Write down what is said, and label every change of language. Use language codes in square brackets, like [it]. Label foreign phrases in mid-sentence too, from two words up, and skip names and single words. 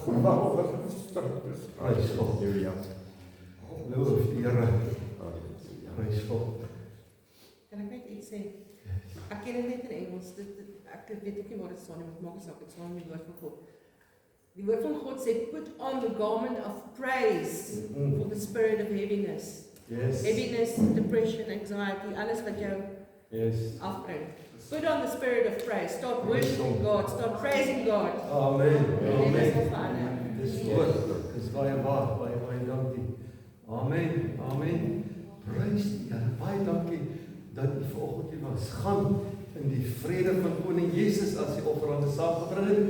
[af] Prys God. Loof die Here. Prys God. Kan ek net iets sê? Ek ken dit net in Engels. Ek weet ook nie waar dit staan nie, maar maak nie saak, dit staan in die woord van God. Die woord van God sê, [en] put on the garment of praise for the spirit of heaviness. Yes. Heaviness, depression, anxiety, [af] alles wat jou afbring. [en] Put on the spirit of praise. Start worshiping God. Start praising God. Amen. [af] En dit is verander. Dis woord. Dis baie waar, baie dankie. Amen. Amen. Prys die Here. Baie dankie dat u vanoggend hier was. Gaan in die vrede van Koning Jesus as die offerande saamgebring het.